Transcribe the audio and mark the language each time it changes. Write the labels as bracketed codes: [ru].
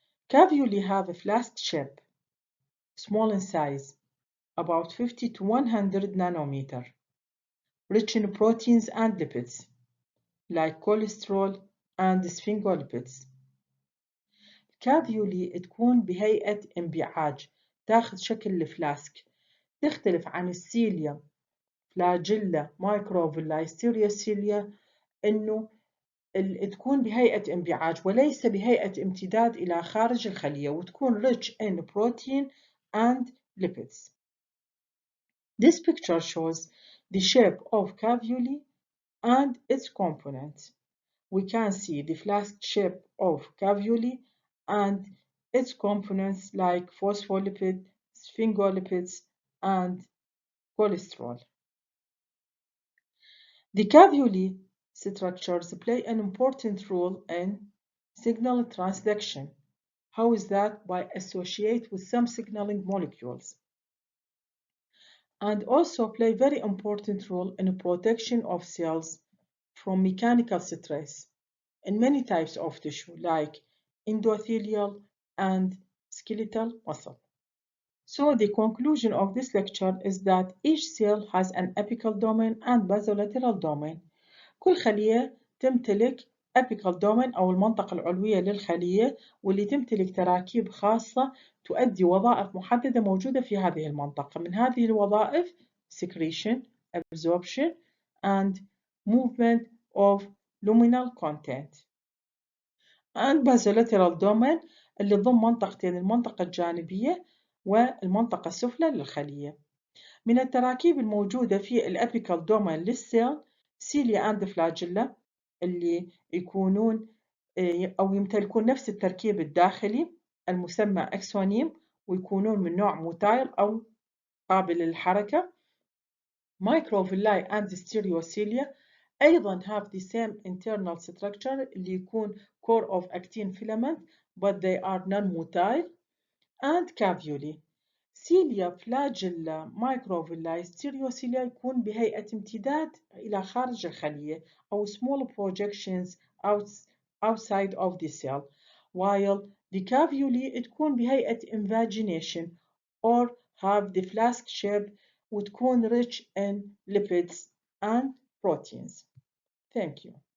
[en] Caveoli have a flask shape, small in size, about 50 to 100 nanometer, rich in proteins and lipids, like cholesterol and sphingolipids. [ar] الكافيولي تكون بهيئة انبعاج تاخذ شكل الفلاسك تختلف عن السيليا فلاجيلا مايكروفيلاي ستيريوسيليا إنه تكون بهيئة انبعاج وليس بهيئة امتداد إلى خارج الخلية، وتكون [en] rich in protein and lipids. This picture shows the shape of cavuli and its components. We can see the flask shape of cavuli and its components like phospholipid, sphingolipids, and cholesterol. The cavuli structures play an important role in signal transduction. How is that? By associate with some signaling molecules. And also play very important role in protection of cells from mechanical stress in many types of tissue like endothelial and skeletal muscle. So the conclusion of this lecture is that each cell has an apical domain and basolateral domain. [ar] كل خلية تمتلك [en] apical domain [ar] أو المنطقة العلوية للخلية واللي تمتلك تراكيب خاصة تؤدي وظائف محددة موجودة في هذه المنطقة. من هذه الوظائف [en] secretion, absorption, and movement of luminal content. and basolateral domain [ar] اللي تضم منطقتين المنطقة الجانبية والمنطقة السفلى للخلية. من التراكيب الموجودة في الأبيكال دومين للسيل سيليا أند فلاجيلا اللي يكونون أو يمتلكون نفس التركيب الداخلي المسمى أكسونيم ويكونون من نوع موتايل أو قابل للحركة. مايكروفيلاي أند ستيريوسيليا أيضا [en] have the same internal structure [ar] اللي يكون [en] core of actin filament but they are non-motile. and cavuli. [ar] سيليا فلاجيلا مايكروفيلاي ستيريوسيليا يكون بهيئة امتداد إلى خارج الخلية أو [en] small projections outside of the cell, while the cavuli [ar] تكون بهيئة [en] invagination or have the flask shape [ar] وتكون [en] rich in lipids and proteins. Thank you.